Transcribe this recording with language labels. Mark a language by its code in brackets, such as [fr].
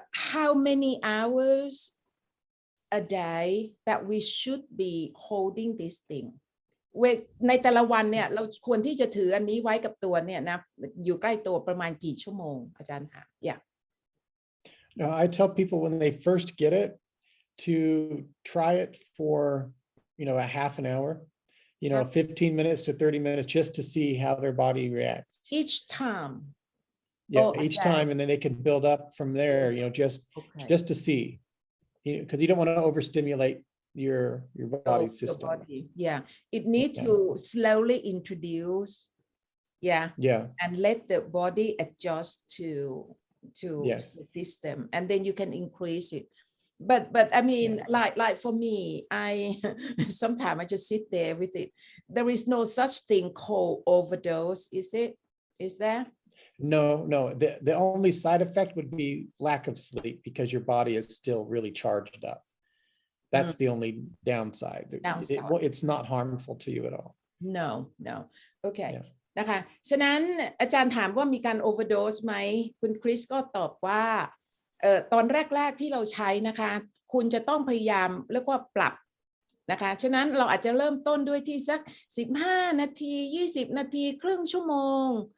[en] how many hours a day that we should be holding this thing [th] ในแต่ละวันเนี่ยเราควรที่จะถืออันนี้ไว้กับตัวเนี่ยนะอยู่ใกล้ตัวประมาณกี่ชั่วโมงอาจารย์คะ [en] No, I tell people when they first get it to try it for, a half an hour, 15 minutes to 30 minutes just to see how their body reacts. Each time. Yeah, each time, and then they can build up from there, just to see, because you don't want to overstimulate your body system. Yeah, it needs to slowly introduce, and let the body adjust to the system, and then you can increase it. But I mean, like for me, I sometimes I just sit there with it. There is no such thing called overdose, is it? Is there? No. The only side effect would be lack of sleep because your body is still really charged up. That's the only downside. It's not harmful to you at all. No. Okay. [th] นะคะฉะนั้นอาจารย์ถามว่ามีการโอเวอร์โดสไหมคุณคริสก็ตอบว่าตอนแรกๆที่เราใช้นะคะคุณจะต้องพยายามเรียกว่าปรับนะคะฉะนั้นเราอาจจะเริ่มต้นด้วยที่สัก15นาที20นาทีครึ่งชั่วโมง